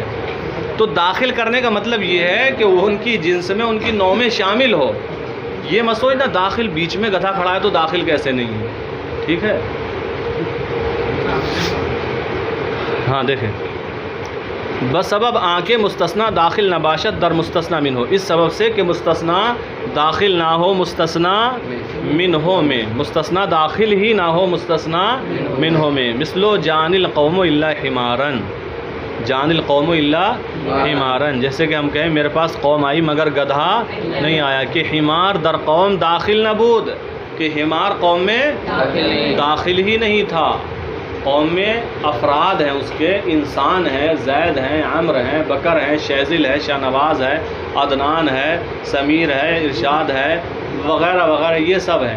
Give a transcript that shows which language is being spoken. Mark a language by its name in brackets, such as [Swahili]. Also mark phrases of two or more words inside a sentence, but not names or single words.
[Urdu] تو داخل کرنے کا مطلب یہ ہے کہ وہ ان کی جنس میں، ان کی نوع میں شامل ہو. یہ مت سوچنا داخل بیچ میں گدھا کھڑا ہے تو داخل کیسے نہیں ہے. ٹھیک ہے. ہاں دیکھیں، [Persian] بسبب آنکہ مستثنی داخل نہ باشد در مستثنی منہ، [Urdu] اس سبب سے کہ مستثنی داخل نہ ہو مستثنی منہ میں، مستثنی داخل ہی نہ ہو مستثنی منہ میں. [Arabic] مثلو جان القوم الا حمارا، جان القوم الا حمارا، [Urdu] جیسے کہ ہم کہیں میرے پاس قوم آئی مگر گدھا نہیں آیا. [Persian] کہ حمار در قوم داخل نہ بود، [Urdu] کہ حمار قوم میں داخل ہی نہیں تھا. قوم میں افراد ہیں، اس کے انسان ہیں، زید ہیں، عمر ہیں، بکر ہیں، شیزل ہے، شاہ نواز ہے، عدنان ہے، سمیر ہے، ارشاد ہے، وغیرہ وغیرہ، یہ سب ہیں.